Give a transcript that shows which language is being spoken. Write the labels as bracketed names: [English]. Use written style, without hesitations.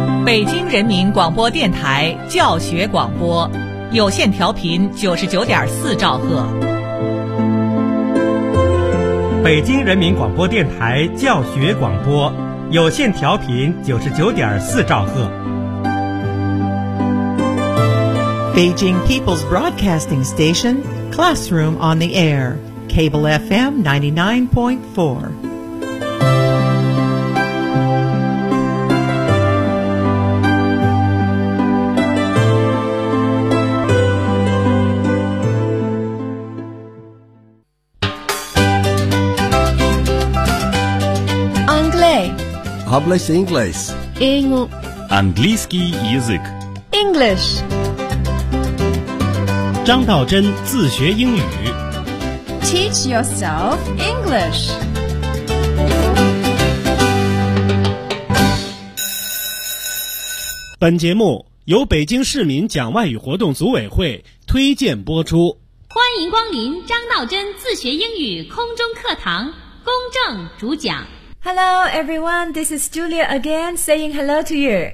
[Chinese] 央人民广播电台教学广播，有线调频99.4兆赫。北京人民广播电台教学广播，有线调频99.4兆赫。 [English] Beijing People's Broadcasting Station, Classroom on the Air, Cable FM 99.4. English. [Spanish] Hablas inglés. [Russian] Английский язык. [English] English. [Chinese] 张道真自学英语 [English] Teach yourself English. [Chinese] 本节目由北京市民讲外语活动组委会推荐播出。欢迎光临张道真自学英语空中课堂，公正主讲。 [English] Hello everyone, this is Julia again saying hello to you.